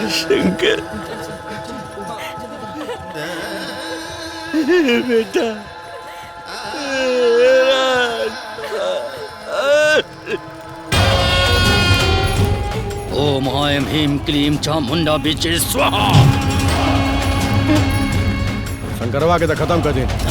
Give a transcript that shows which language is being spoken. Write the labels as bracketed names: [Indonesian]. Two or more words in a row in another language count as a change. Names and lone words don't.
[Bhojpuri] इनके बेटा [Sanskrit] ओम ऐं ह्रीं क्लीं चामुंडा बीचे स्वाहा। [Bhojpuri] शंकरवा के तो खत्म कर दे।